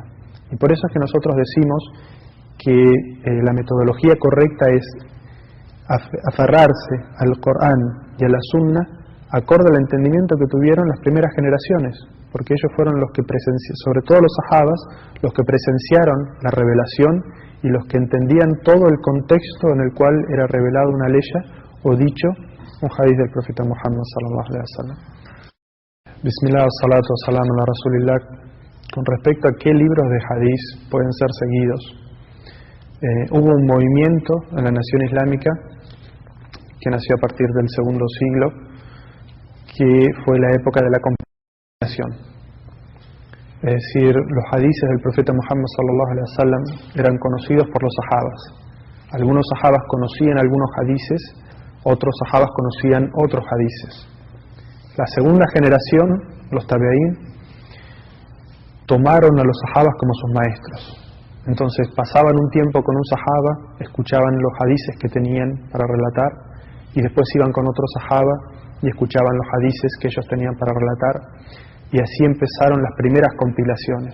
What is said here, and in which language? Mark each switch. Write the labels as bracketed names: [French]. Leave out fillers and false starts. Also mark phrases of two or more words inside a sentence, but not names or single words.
[Spanish] Y por eso es que nosotros decimos que la metodología correcta es aferrarse al Corán y a la Sunna acorde al entendimiento que tuvieron las primeras generaciones, porque ellos fueron los que sobre todo los sahabas, los que presenciaron la revelación y los que entendían todo el contexto en el cual era revelado una ley o dicho un hadith del profeta Muhammad [Arabic] صلى الله عليه وسلم. بسم الله الصلاة السلام على رسول الله. [Spanish] Con respecto a qué libros de hadith pueden ser seguidos, hubo un movimiento en la nación islámica que nació a partir del segundo siglo, que fue la época de la compilación. Es decir, los hadices del profeta Muhammad [Arabic] صلى الله عليه وسلم [Spanish] eran conocidos por los sahabas. Algunos sahabas conocían algunos hadices, otros sahabas conocían otros hadices. La segunda generación, los tabi'ín, tomaron a los sahabas como sus maestros. Entonces pasaban un tiempo con un sahaba, escuchaban los hadices que tenían para relatar, y después iban con otro sahaba y escuchaban los hadices que ellos tenían para relatar, y así empezaron las primeras compilaciones.